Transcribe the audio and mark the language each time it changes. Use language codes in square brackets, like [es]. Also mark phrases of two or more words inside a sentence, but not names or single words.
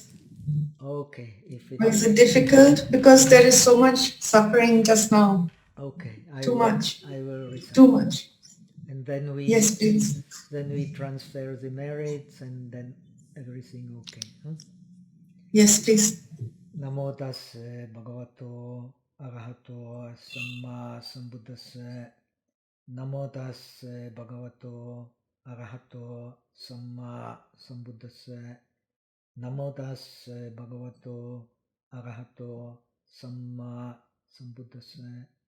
[en] Okay. If it Is it difficult? Because there is so much suffering just now. Okay. Too much. I will recite. Too much. And then we. Yes, please. Then we transfer the merits, and then everything okay. Huh? Yes, please. [pi] Namo tassa bhagavato arahato samma sambuddhassa. Namo tassa bhagavato arahato samma sambuddhassa. Namo tassa bhagavato arahato samma sambuddhassa.